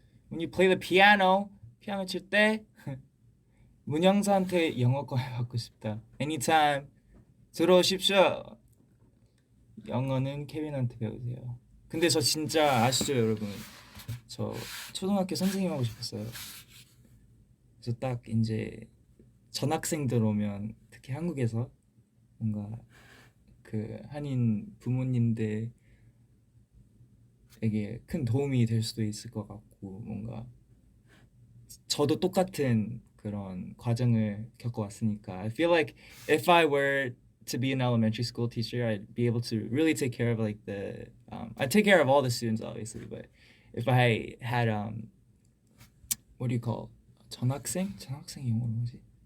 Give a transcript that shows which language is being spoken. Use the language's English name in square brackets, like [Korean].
[English] When you play the piano [Korean] 칠 때 문영사한테 영어권 받고 싶다. Anytime 들어오십시오. 영어는 케빈한테 배우세요. 근데 저 진짜 아시죠, 여러분? 저 초등학교 선생님 하고 싶었어요. 그래서 딱 이제 전학생들 오면 특히 한국에서 뭔가 그 한인 부모님들에게 큰 도움이 될 수도 있을 것 같고 뭔가 저도 똑같은 그런 과정을 겪어왔으니까 [English] I feel like if I were to be an elementary school teacher, I'd be able to really take care of like I'd take care of all the students obviously, but if I had what do you call [Korean] 전학생 영어로 뭐지?